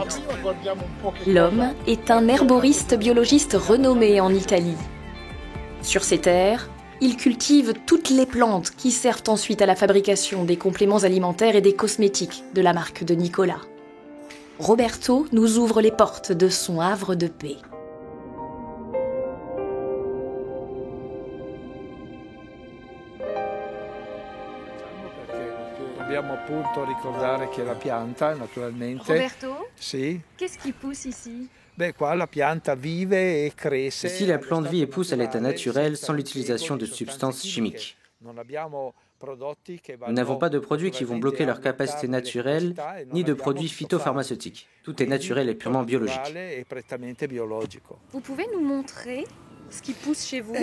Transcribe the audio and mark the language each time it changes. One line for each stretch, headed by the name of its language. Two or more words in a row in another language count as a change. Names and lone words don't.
French: L'homme est un herboriste biologiste renommé en Italie. Sur ses terres, il cultive toutes les plantes qui servent ensuite à la fabrication des compléments alimentaires et des cosmétiques de la marque de Nicolas. Roberto nous ouvre les portes de son havre de paix.
Italian: Dobbiamo appunto ricordare che la pianta, naturalmente. Roberto, Sì.
French: qu'est-ce qui pousse ici?
Italian: Beh, qua la pianta vive et cresce.
French: Ici, la plante vit et pousse à l'état naturel sans l'utilisation de substances chimiques. Nous n'avons pas de produits qui vont bloquer leur capacité naturelle, ni de produits phytopharmaceutiques. Tout est naturel et purement biologique. Vous pouvez nous montrer ce qui pousse chez vous?